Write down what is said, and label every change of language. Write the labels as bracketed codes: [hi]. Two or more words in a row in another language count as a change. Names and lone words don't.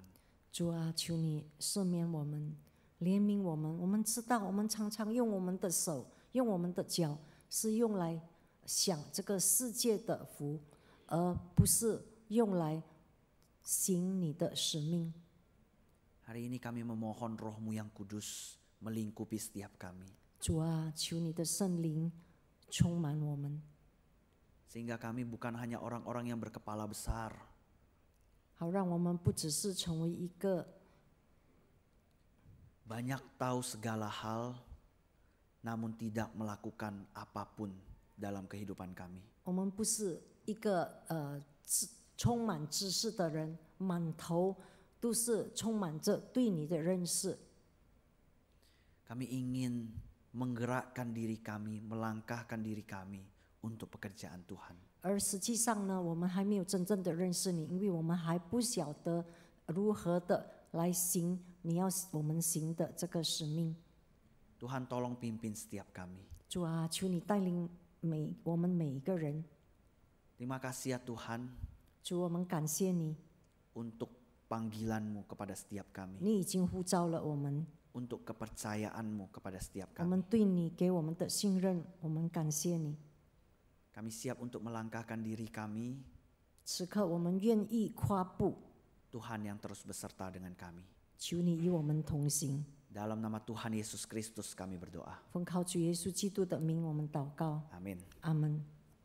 [zh] 主啊，求你赦免我们，怜悯我们。我们知道，我们常常用我们的手，用我们的脚，是用来想这个世界的福，而不是用来行你的使命。 [id] Hari ini kami memohon Roh-Mu yang kudus melingkupi setiap kami. [zh] 主啊，求你的圣灵充满我们， [id] Sehingga kami bukan hanya orang-orang yang berkepala besar, [zh] 好让我们不只是成为一个 [id] banyak tahu segala hal, namun tidak melakukan apapun dalam kehidupan kami. [zh] 我们不是一个充满知识的人，满头都是充满着对你的认识。 [id] Kami ingin menggerakkan diri kami, melangkahkan diri kami untuk pekerjaan Tuhan. [zh] 而实际上呢，我们还没有真正的认识你，因为我们还不晓得如何的来行你要我们行的这个使命。 [id] Tuhan tolong pimpin setiap kami. [zh] 主啊，求你带领我们每一个人。 [id] Terima kasih ya Tuhan [zh] 主，我们感谢你， [id] untuk panggilan-Mu kepada setiap kami, [zh] 你已经呼召了我们， [id] untuk kepercayaan-Mu kepada setiap [zh] 我 [id] kami. [zh] 们对你给我们的信任，我们感谢你。 [id] Kami siap untuk melangkahkan diri kami, [zh] 此刻我们愿意跨步， [id] Tuhan yang terus beserta dengan kami. [zh] 求你与我们同行。 [id] Dalam nama Tuhan Yesus Kristus kami berdoa. [zh] 奉靠主耶稣基督的名，我们祷告， [id] Amin. [zh] 阿门。